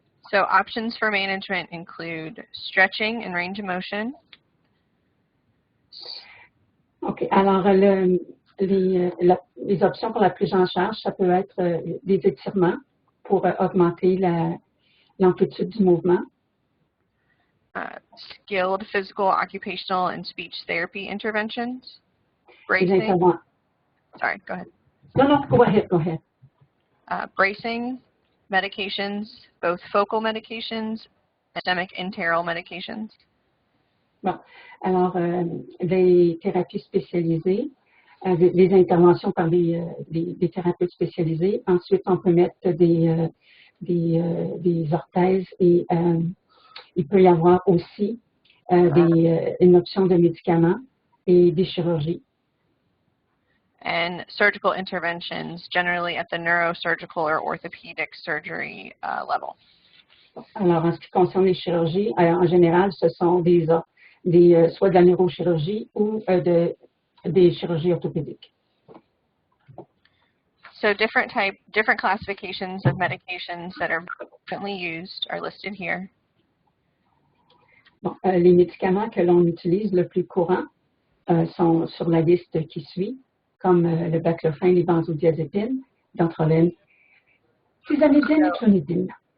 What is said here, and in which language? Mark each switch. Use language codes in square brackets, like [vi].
[en] So options for management include stretching and range of motion. OK. [fr] Alors, les options pour la prise en charge, ça peut être des étirements pour augmenter l'amplitude du mouvement. [en] Skilled physical, occupational, and speech therapy interventions. Bracing. Sorry, go ahead. No, go ahead. Bracing medications, both focal medications and systemic enteral medications. [fr] Bon, alors, des thérapies spécialisées, des interventions par des thérapeutes spécialisés. Ensuite, on peut mettre des orthèses et il peut y avoir aussi une option de médicaments et des chirurgies. [en] And surgical interventions, generally at the neurosurgical or orthopedic surgery level. [fr] Alors, en ce qui concerne les chirurgies, en général, ce sont soit de la neurochirurgie ou des chirurgies orthopédiques. [en] So different classifications of medications that are frequently used are listed here. [fr] Bon, les médicaments que l'on utilise le plus courant sont sur la liste qui suit, comme le baclofen, les benzodiazépines, dantrolène, tizanidine et clonidine.